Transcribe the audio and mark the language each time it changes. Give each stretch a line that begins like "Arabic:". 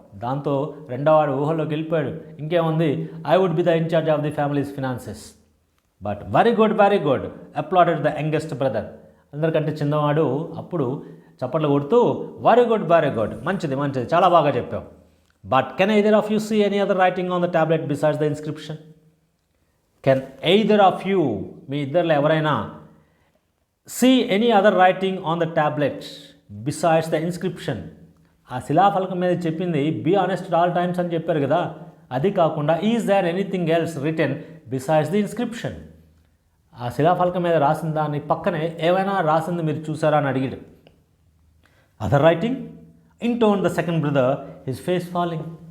Telugu: దాంతో రెండోవాడు ఊహలోకి వెళ్ళిపోయాడు. ఇంకేముంది,
English: I would be the in charge of the family's finances. But very good applauded the youngest brother.
Telugu: అందరికంటే చిన్నవాడు అప్పుడు చప్పట్లు కొడుతూ వెరీ గుడ్, మంచిది, చాలా బాగా చెప్పావు.
English: But can either of you see any other writing on the tablet besides the inscription? Can either of you,
Telugu: మీ ఇద్దరిలో ఎవరైనా
English: see any other writing on the tablet besides the inscription?
Telugu: ఆ శిలాఫలకం మీద చెప్పింది be honest all times అని చెప్పారు కదా, అది కాకుండా
English: Is there anything else written besides the inscription?
Telugu: ఆ శిలాఫలకం మీద రాసిన దాని పక్కనే ఏమైనా రాసింది మీరు చూసారా అని అడిగాడు.
English: Other writing intoned the second brother, his face falling.